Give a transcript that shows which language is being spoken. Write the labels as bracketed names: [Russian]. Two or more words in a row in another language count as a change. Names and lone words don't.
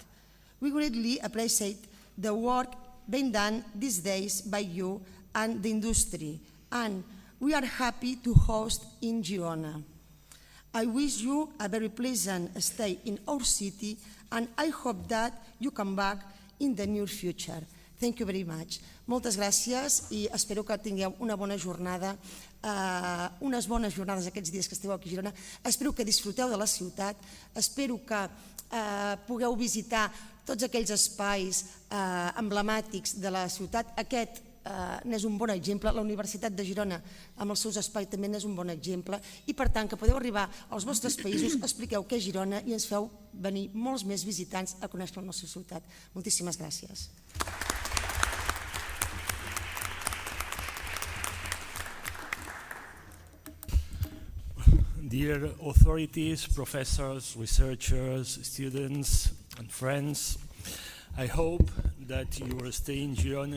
[English] We greatly appreciate the work being done these days by you and the industry, and we are happy to host in Girona. I wish you a very pleasant stay in our city, and I hope that you come back in the near future. Thank you very much. [Catalan] Moltes gràcies i espero que tingueu una bona jornada, unes bones jornades aquests dies que esteu aquí a Girona. Espero que disfruteu de la ciutat, espero que pugueu visitar tots aquells espais emblemàtics de la ciutat. Aquest n'és un bon exemple, la Universitat de Girona amb els seus espais també n'és un bon exemple i per tant que podeu arribar als vostres països, expliqueu què és Girona i ens feu venir molts més visitants a conèixer la nostra ciutat. Moltíssimes gràcies. [English] Dear authorities, professors, researchers, students and friends, I hope that your stay in Girona